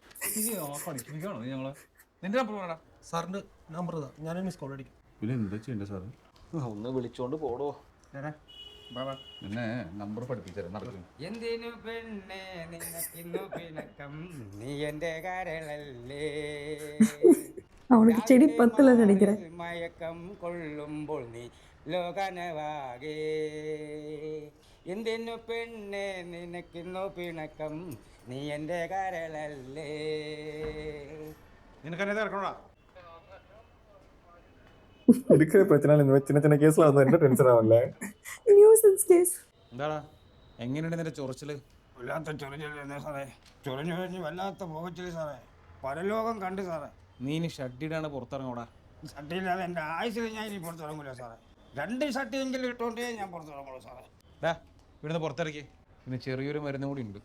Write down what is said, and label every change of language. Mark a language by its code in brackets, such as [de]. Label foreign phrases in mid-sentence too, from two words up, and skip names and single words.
[ml] നിന്റെ നമ്പർ വേണ്ട. സാറിന്റെ നമ്പർ ഇതാ, ഞാൻ [en] missed call [ml] അടിക്കും. പിന്നെ എന്താ ചെയ്യണ്ടേ സാറ്? ഒന്ന് വിളിച്ചോണ്ട് പോടോ. പിന്നെ നമ്പർ പഠിപ്പിച്ചാൽ നടക്കും. എന്തിനു പെണ്ണെ നിനക്കിന്നു പിണക്കം, നീ എന്റെ കരളല്ലേ. [ta] அவனுக்கு செடி பத்துல நினைக்கிறேன். [ml] മയക്കം കൊള്ളുമ്പോൾ നീ ലോകനവാകെ. എന്തിനു പെണ്ണെ നിനക്കിന്നു പിണക്കം, നീ എന്റെ കരളല്ലേ. നിനക്കെന്നെ ഇറക്കണോടാ. [ta] இருக்கிற பிரச்சனை இந்த மாதிரி சின்ன சின்ன கேஸ்ல வந்து என்ன டென்ஷன் ஆகல. [en] nuisance case. [ml] എന്താടാ, എങ്ങനെയുണ്ട് നിന്റെ ചൊറിച്ചില്? വല്ലാത്ത ചൊറിഞ്ഞില്ലേ സാറേ, ചൊറിഞ്ഞു വല്ലാത്ത പോകച്ചില് സാറേ, പരലോകം കണ്ടു സാറേ. നീ ഇനി ഷഡ്ഡിയിടാണ് പുറത്തിറങ്ങൂടാ. ഷട്ടിയില്ലാതെ എൻ്റെ ആയുസിൽ ഞാൻ ഇനി പുറത്തിറങ്ങൂല സാറേ. 2 ഷട്ടിയെങ്കിലും ഇട്ടുകൊണ്ടേ ഞാൻ പുറത്തിറങ്ങുള്ളൂ സാറേ. ഇവിടുന്ന് പുറത്തിറക്കി. പിന്നെ ചെറിയൊരു മരുന്നും കൂടി ഉണ്ട്